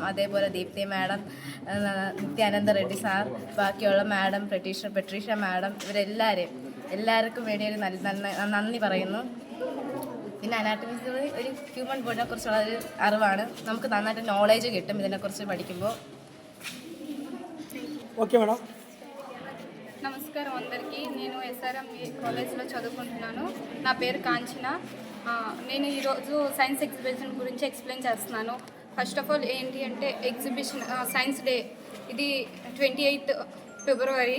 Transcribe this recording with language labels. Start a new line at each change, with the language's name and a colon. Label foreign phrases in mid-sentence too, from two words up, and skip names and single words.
Malayalam: അതേപോലെ ദീപ്തി മാഡം, നിത്യാനന്ദ റെഡ്ഡി സാർ, ബാക്കിയുള്ള മാഡം, പെട്രീഷ മാഡം, എല്ലാവർക്കും വേണ്ടി ഒരു നന്ദി പറയുന്നു. പിന്നെ അനാട്ടമിക്സ് ഒരു
English: human bodyനെ
Malayalam: കുറിച്ചുള്ള ഒരു അറിവാണ്. നമുക്ക് നന്നായിട്ട് നോളേജ് കിട്ടും ഇതിനെക്കുറിച്ച് പഠിക്കുമ്പോൾ.
English: okay madam.
Telugu: నమస్కారం అందరికీ. నేను ఎస్ఆర్ఎం కాలేజ్లో చదువుకుంటున్నాను. నా పేరు కాంచన. నేను ఈరోజు
English: science exhibition
Telugu: గురించి ఎక్స్ప్లెయిన్ చేస్తున్నాను.
English: first of all
Telugu: ఏంటి అంటే
English: exhibition science day,
Telugu: ఇది 28 ఫిబ్రవరి.